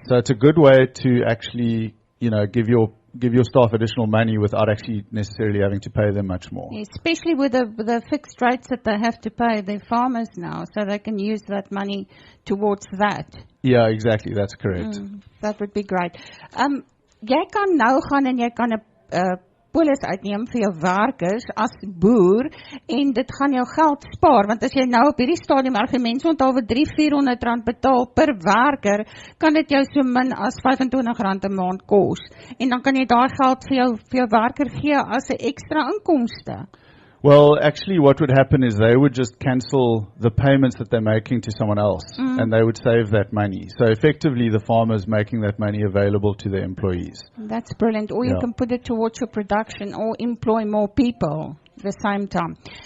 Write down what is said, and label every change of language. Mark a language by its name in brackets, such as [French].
[English] So it's a good way to actually, give your staff additional money without actually necessarily having to pay them much more. Yeah, especially with the fixed rates that they have to pay their farmers now, so they can use that money towards that. Yeah, exactly. That's correct. That would be great. [Afrikaans] Jy kan nou gaan en jy kan 'n polis uitneem vir jou werkers as boer en dit gaan jou geld spaar, want as jy nou op hierdie stadium mense onthou vir 300-400 Rand betaal per werker, kan dit jou so min as R25 'n maand kos, en dan kan jy daai geld vir jou werker gee as 'n ekstra inkomste. [English] Well, actually what would happen is they would just cancel the payments that they're making to someone else, and they would save that money. So effectively the farmer's making that money available to their employees. That's brilliant. Or you can put it towards your production or employ more people at the same time.